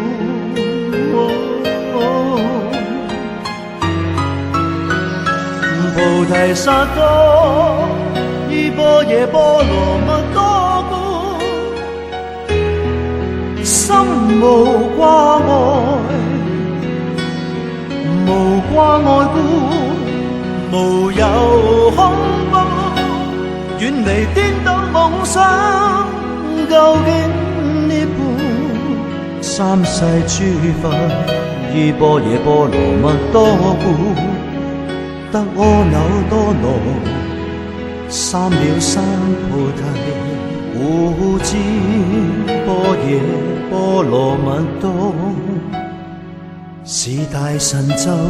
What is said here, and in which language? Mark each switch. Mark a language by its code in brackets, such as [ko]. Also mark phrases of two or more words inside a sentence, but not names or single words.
[zh] 菩提薩埵依般若波羅蜜多故，心無掛礙，無掛礙故，無有恐怖，遠離顛倒夢想，究竟涅槃。三世諸佛依般若波羅蜜多故，得阿耨多羅三藐三菩提，故知般若波羅蜜多是大神咒，